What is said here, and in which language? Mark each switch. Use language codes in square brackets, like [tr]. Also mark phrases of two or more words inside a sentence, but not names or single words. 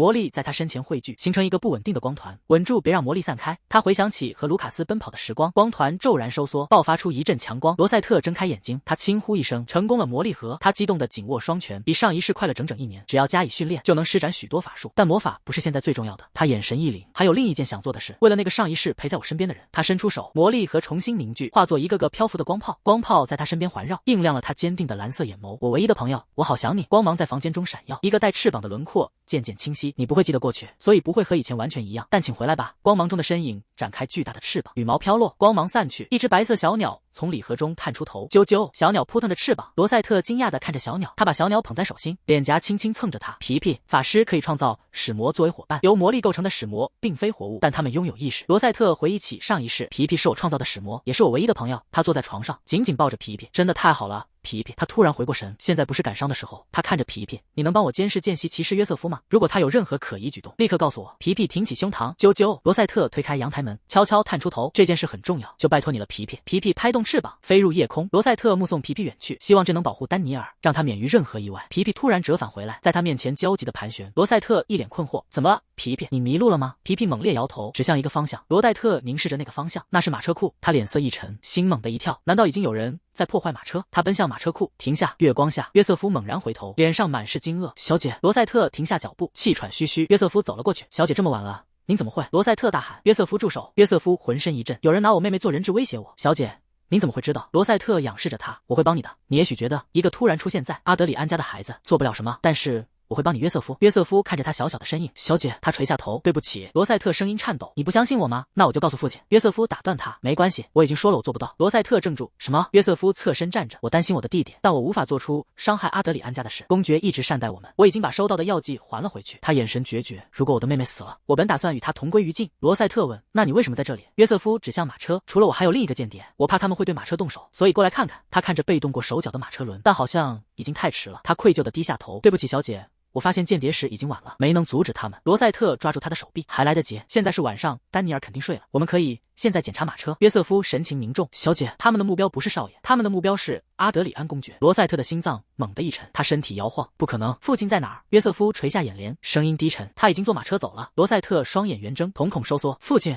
[zh] 魔力在他身前匯聚，形成一個不穩定的光團，穩住，別讓魔力散開。他回想起和盧卡斯奔跑的時光，光團驟然收縮，爆發出一陣強光。羅塞特睜開眼睛，他輕呼一聲，成功了魔力核。他激動地緊握雙拳，比上一世快了整整1年。只要加以訓練，就能施展許多法術，但魔法不是現在最重要的。他眼神一凜，還有另一件想做的事，為了那個上一世陪在我身邊的人。他伸出手，魔力核重新凝聚，化作一個個漂浮的光炮，光炮在他身邊環繞，映亮了他堅定的藍色眼眸。我唯一的朋友，我好想你。光芒在房間中閃耀，一個帶翅膀的輪廓漸漸清晰。你不會記得過去，所以不會和以前完全一樣，但請回來吧。光芒中的身影展開巨大的翅膀，羽毛飄落，光芒散去，一只白色小鳥從禮盒中探出頭，啾啾！小鳥撲騰着翅膀，羅塞特驚訝地看着小鳥，他把小鳥捧在手心，臉頰輕輕蹭着它。皮皮，法師可以創造使魔作為夥伴，由魔力構成的使魔並非活物，但他們擁有意識。羅塞特回憶起上一世，皮皮是我創造的使魔，也是我唯一的朋友。他坐在床上，緊緊抱着皮皮，真的太好了。皮皮，他突然回過神，現在不是感傷的時候。他看着皮皮，你能幫我监视见習骑士約瑟夫嗎？如果他有任何可疑舉動，立刻告訴我。皮皮挺起胸膛，啾啾。羅塞特推開陽台門，悄悄探出頭，這件事很重要，就拜托你了，皮皮。皮皮拍動翅膀，飛入夜空。羅塞特目送皮皮遠去，希望這能保護丹尼爾，讓他免於任何意外。皮皮突然折返回來，在他面前焦急地盤旋。羅塞特一臉困惑，怎麼了？皮皮，你迷路了嗎？皮皮猛烈摇头，指向一個方向。羅黛特凝視着那個方向，那是馬車庫。他臉色一沉，心猛地一跳，難道已經有人在破壞馬車？他奔向馬車庫，停下。月光下，約瑟夫猛然回頭，臉上滿是驚愕。小姐，羅塞特停下腳步，氣喘吁吁。約瑟夫走了過去，小姐這麼晚了，您怎麼會？羅塞特大喊。约瑟夫住手！約瑟夫渾身一震，有人拿我妹妹做人質威脅我。小姐，您怎麼會知道？羅塞特仰视着他，我會幫你的。你也許覺得一個突然出現在阿德里安家的孩子做不了什麼，但是我會幫你，約瑟夫。約瑟夫看着他小小的身影，小姐，他垂下頭，对不起。羅塞特聲音顫抖，你不相信我嗎？那我就告訴父親。約瑟夫打斷他，沒關係，我已經說了我做不到。羅塞特怔住，什麼？約瑟夫側身站着，我擔心我的弟弟，但我無法做出傷害阿德里安家的事。公爵一直善待我們，我已經把收到的藥劑還了回去。他眼神決絕，如果我的妹妹死了，我本打算與她同歸於盡。羅塞特問，那你為什麼在這裡？約瑟夫指向馬車，除了我還有另一個間諜，我怕他們會對馬車動手，所以過來看看。他看着被動過手腳的馬車輪，但好像已經太遲了。他愧疚地低下頭，對不起，小姐，我發現間諜時已經晚了，沒能阻止他們。羅塞特抓住他的手臂，還來得及，現在是晚上，丹尼爾肯定睡了，我們可以現在檢查馬車。約瑟夫神情凝重，小姐，他們的目標不是少爺，他們的目標是阿德里安公爵。羅塞特的心臟猛地一沉，他身體摇晃，不可能，父親在哪兒？約瑟夫垂下眼簾，聲音低沉，他已經坐馬車走了。羅塞特雙眼圓睜，瞳孔收縮，父親。